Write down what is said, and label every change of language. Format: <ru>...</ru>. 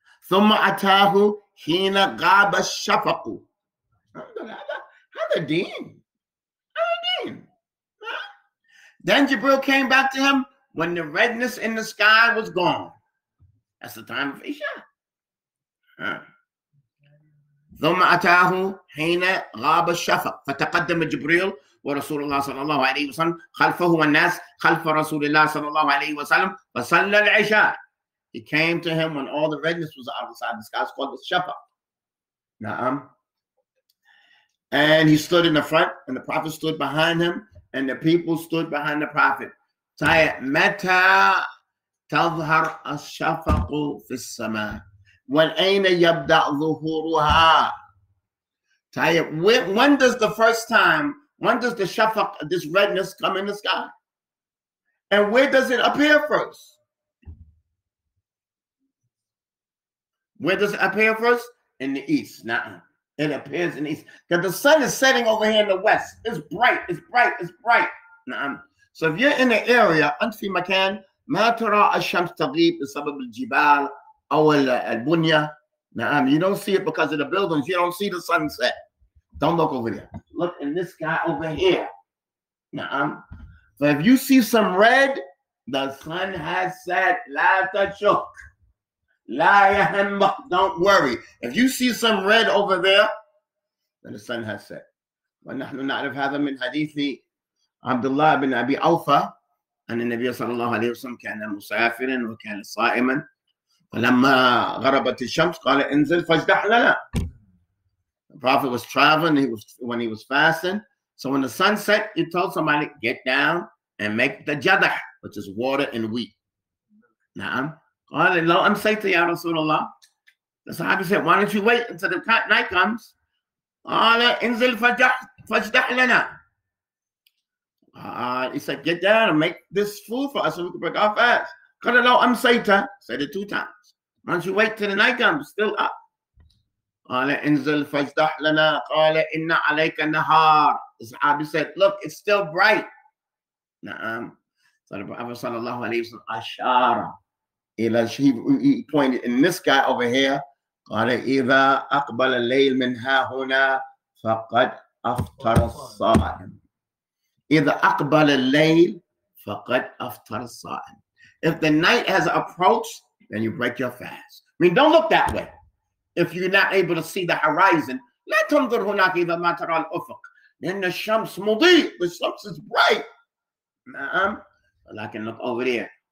<ar>ثم أتاه حين غاب الشفق. هذا دين.</ar> <en>Then Jibril came back to him when the redness in the sky was gone. That's the time of Isha.</en> <ar>ثم أتاه حين غاب الشفق فتقدم جبريل ورسول الله صلى الله عليه وسلم خلفه والناس خلف رسول الله صلى الله عليه وسلم فصلى العشاء.</ar> <en>He came to him when all the redness was outside the sky. It's called the shafaq. And he stood in the front, and the Prophet stood behind him, and the people stood behind the Prophet.</en> <ar>متى تظهر الشفق في السماء وأين يبدأ ظهورها.</ar> <en>When does the first time, when does the shafaq, this redness, come in the sky? And where does it appear first? Where does it appear first? In the east. Now it appears in the east. Because the sun is setting over here in the west. It's bright, it's bright, it's bright. So if you're in the area,</en> <ar>أنت في مكان ما ترى الشمس تغيب بسبب الجبال أو البنية.</ar> <en>You don't see it because of the buildings. You don't see the sunset. Don't look over there. Look in this guy over here. So if you see some red, the sun has set.</en> <ar>لا تشك. لا يهمك.</ar> <en>Don't worry. If you see some red over there, then the sun has set.</en> <ar>ونحن نعرف هذا من حديث عبد الله بن أبي أوفى أن النبي صلى الله عليه وسلم كان مسافرا وكان صائما فلما غربت الشمس قال انزل فاجدح لنا.</ar> <en>The Prophet was traveling, when he was fasting. So when the sun set, he told somebody, get down and make the jadah, which is water and wheat. Na'am.</en> <ar>قال لو أمسيت يا رسول الله.</ar> <en>The Sahabi said, why don't you wait until the night comes?</en> <ar>قال انزل فاجدح لنا.</ar> <en>He said, get down and make this food for us so we can break our fast.</en> <ar>قال لو أمسيت,</ar> <en>said it 2 times. Why don't you wait till the night comes? Still up.</en> <ar>قال انزل فاجدح لنا. قال إن عليك النهار.</ar> <en>The Sahabi said, look, it's still bright. نعم. So the Prophet sallallahu alayhi wa sallam, ashara. He pointed in this guy over here.</en> <ar>قال إذا أقبل الليل من ها هنا فقد أفطر الصائم. إذا أقبل الليل فقد أفطر الصائم.</ar> <en>If the night has approached, then you break your fast. I mean, don't look that way. If you're not able to see the horizon,</en> <ar>لا تنظر هناك إذا ما ترى الأفق. لأن الشمس مضيء.</ar> <en>The shams is bright.</en> <ar>نعم. لكن</ar> <en>look over there.</en>